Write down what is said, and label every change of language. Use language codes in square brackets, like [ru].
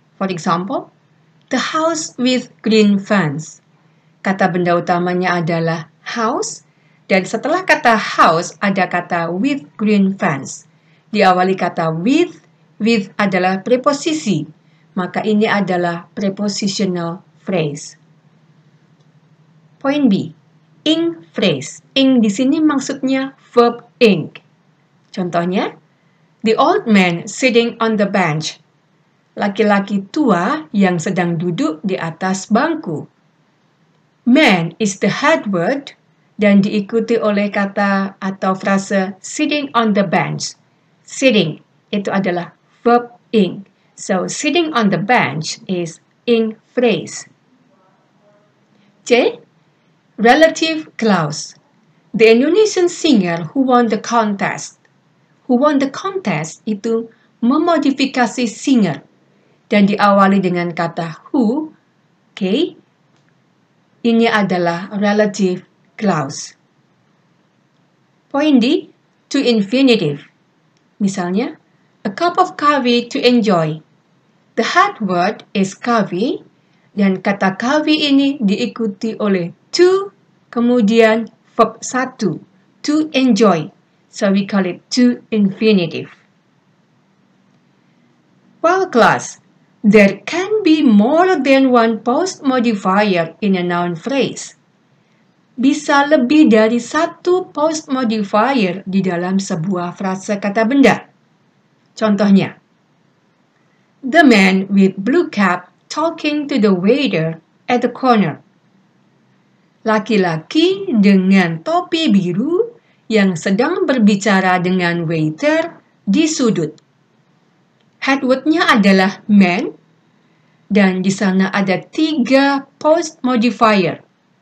[en] For example, the house with green fence. [id] Kata benda utamanya adalah house, dan setelah kata house ada kata with green fence. Diawali kata with adalah preposisi, maka ini adalah prepositional phrase. Point B, ing phrase. Ing di sini maksudnya verb ing. [en] Contohnya, the old man sitting on the bench. [id] Laki-laki tua yang sedang duduk di atas bangku. [en] Man is the head word, [id] dan diikuti oleh kata atau frase [en] sitting on the bench. [id] Sitting itu adalah verb ing. [en] So, sitting on the bench is ing phrase. C. Relative clause. The Indonesian singer who won the contest. Who won the contest [id] itu memodifikasi singer dan diawali dengan kata who. Okay. Ini adalah relative clause. [en] Point D. To infinitive. Misalnya, a cup of coffee to enjoy. The head word is coffee, [id] dan kata coffee ini diikuti oleh to, kemudian verb 1, to enjoy. [en] So we call it to infinitive. Well, class, there can be more than one post modifier in a noun phrase. [id] Bisa lebih dari satu post modifier di dalam sebuah frase kata benda. [en] Contohnya, the man with blue cap talking to the waiter at the corner. [id] Laki-laki dengan topi biru yang sedang berbicara dengan waiter di sudut. Headword-nya adalah man, dan di sana ada 3 post modifier.